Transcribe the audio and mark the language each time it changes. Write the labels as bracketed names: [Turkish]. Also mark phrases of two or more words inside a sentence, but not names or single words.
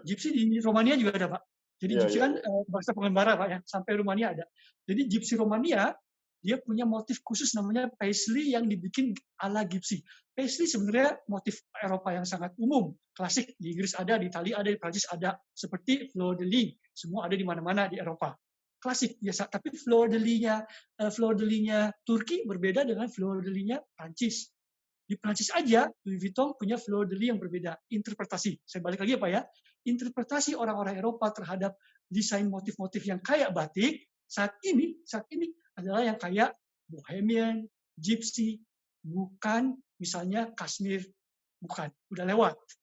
[Indonesian] Gypsy di Romania juga ada, Pak. Jadi Gypsy kan bangsa pengembara, Pak ya. Sampai Romania ada. Jadi Gypsy Romania, dia punya motif khusus namanya paisley yang dibikin ala Gypsy. Paisley sebenarnya motif Eropa yang sangat umum. Klasik. Di Inggris ada, di Italia ada, di Prancis ada. [French] Seperti fleur de lis. [Indonesian] Semua ada di mana-mana di Eropa. Klasik biasa, tapi [French] fleur de lis- [Indonesian] nya Turki berbeda dengan [French] fleur de lis- [Indonesian] nya Prancis. Di Prancis aja Louis Vuitton punya [French] fleur de lis [Indonesian] yang berbeda. Interpretasi. Saya balik lagi ya Pak ya. Interpretasi orang-orang Eropa terhadap desain motif-motif yang kayak batik saat ini adalah yang kayak Bohemian, Gypsy, bukan misalnya Kashmir, bukan. Udah lewat.